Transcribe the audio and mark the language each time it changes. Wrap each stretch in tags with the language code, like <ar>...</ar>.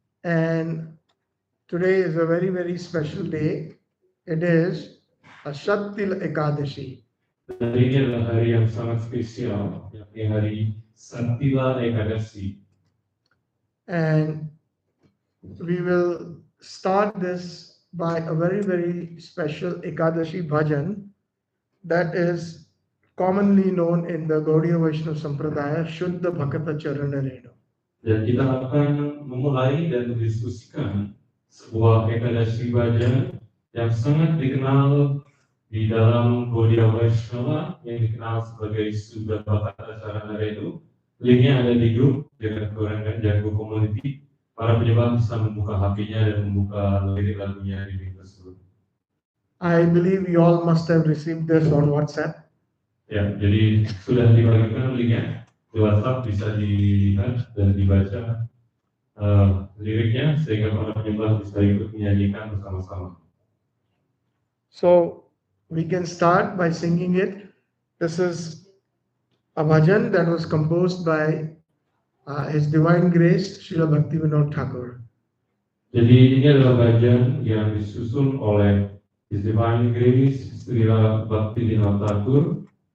<en>And today is a very special day. It is a Shattil Ekadashi.</en> <id>Dan ini adalah hari yang sangat spesial, yakni hari Sattila Ekadashi.</id> <en>And we will start this by a very special Ekadashi bhajan that is commonly known in the Gaudiya Vaishnava Sampradaya, Shuddha Bhakata Charana Renu.</en> <id>Dan kita akan memulai dan mendiskusikan sebuah Ekadashi bhajan yang sangat dikenal di dalam Gaudiya Vaishnava yang dikenal sebagai Shuddha Bhakata Charana Renu. Linknya ada di grup Jaggantha Gauranga Jago Community. Para penyembah bisa membuka HP-nya dan membuka lirik lagunya di link tersebut.</id> <en>I believe you all must have received this on WhatsApp.</en> <id>Ya, jadi sudah dibagikan linknya di WhatsApp, bisa dilihat dan dibaca liriknya sehingga para penyembah bisa ikut menyanyikan bersama-sama.</id> <en>So we can start by singing it. This is a bhajan that was composed by His Divine Grace Srila Bhaktivinode Thakur.</en> <id>Jadi ini adalah bhajan yang disusun oleh His Divine Grace Srila Bhaktivinode Thakur.</id>